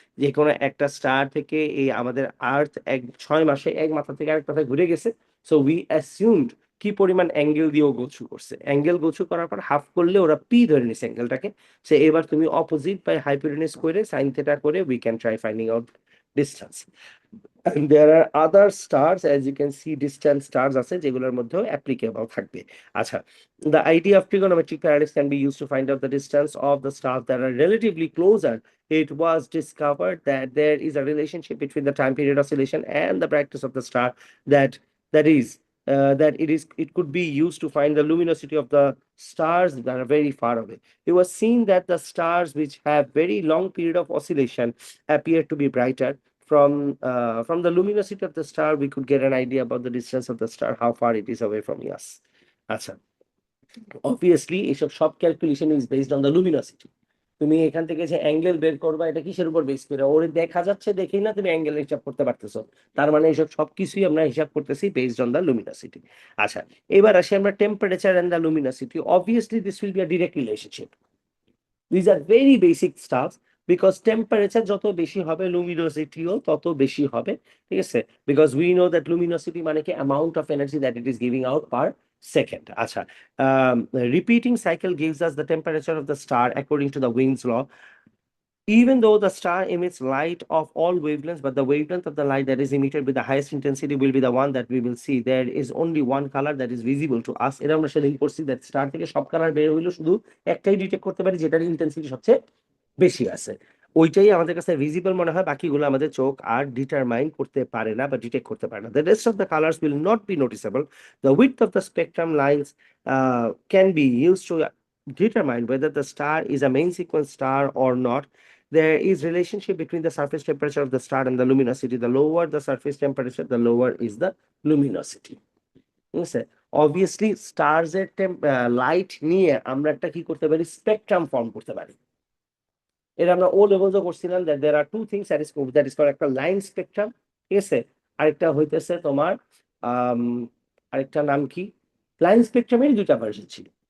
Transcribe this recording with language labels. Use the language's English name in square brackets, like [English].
[Bangla] যে কোনো একটা স্টার থেকে এই আমাদের আর্থ 6 মাসে এক মাথা থেকে আরেক মাথায় ঘুরে গেছে। [English] so we assumed [Bangla] কি পরিমাণ অ্যাঙ্গেল দিয়ে ও গোছু করছে, অ্যাঙ্গেল গোছু করার পর হাফ করলে ওরা পি ধরে নিছে অ্যাঙ্গেলটাকে। সে এবার তুমি [English] Opposite by hypotenuse করে sine theta করে we can try finding out distance. And there are other stars, as you can see, distant stars [Bangla] আছে যেগুলোর মধ্যেও [English] applicable [Bangla] থাকবে। [English] আচ্ছা, the idea of trigonometric parallax can be used to find out the distance of the stars that are relatively closer. It was discovered that there is a relationship between the time period oscillation and the brightness of the star, that that is it could be used to find the luminosity of the stars that are very far away. It was seen that the stars which have very long period of oscillation appear to be brighter. From the luminosity of the star, we could get an idea about the distance of the star, how far it is away from us. [Bangla] আচ্ছা, obviously এইসব সব [English] Calculation is based on the luminosity. [Bangla] তুমি এখান থেকে যে angle বের করবা এটা কিসের উপর বেস করে, ওর দেখা যাচ্ছে দেখেই না তুমি অ্যাঙ্গেল হিসাব করতে পারতেছো। তার মানে এইসব সবকিছুই আমরা হিসাব করতেছি [English] Based on the luminosity. [Bangla] আচ্ছা, এবার আসি আমরা [English] Temperature and the luminosity. Obviously this will be a direct relationship. These are very basic stuff, because temperature [Bangla] যত বেশি হবে [English] luminosity [Bangla] -ও তত বেশি হবে। ঠিক আছে, [English] because we know that luminosity [Bangla] মানে কি [English] amount of energy that it is giving out per second. আচ্ছা, repeating cycle gives us the temperature of the star according to the Wien's law. Even though the star emits light of all wavelengths, but the wavelength of the light that is emitted with the highest intensity will be the one that we will see. There is only one color that is visible to us. [Bangla] এটা আমরা সেদিন পড়ছি, [English] that [Bangla] star থেকে সব colour বের হইলো, শুধু একটাই ডিটেক্ট করতে পারি যেটার ইন্টেন্সিটি সবচেয়ে বেশি আছে, ওইটাই আমাদের কাছে ভিজিবল মনে হয়, বাকিগুলো আমাদের চোখ আর ডিটারমাইন করতে পারে না বা ডিটেক্ট করতে পারে না। [English] The rest of the colors will not be noticeable. The width of the spectrum lines can be used to determine whether the star is a main sequence star or not. There is relationship between the surface temperature of the star and the luminosity. The lower the surface temperature, the lower is the luminosity. [Bangla] ঠিক আছে, obviously stars এর light নিয়ে আমরা একটা কি করতে পারি, spectrum form করতে পারি। এটা আমরা ও লেভেলসও করছিলাম, [English] that there are two things that is called [Bangla] একটা লাইন স্পেকট্রাম। ঠিক আছে, আরেকটা হইতেছে তোমার আম, আরেকটা নাম কি, লাইন স্পেকট্রামের দুইটা ভার্সন ছিল।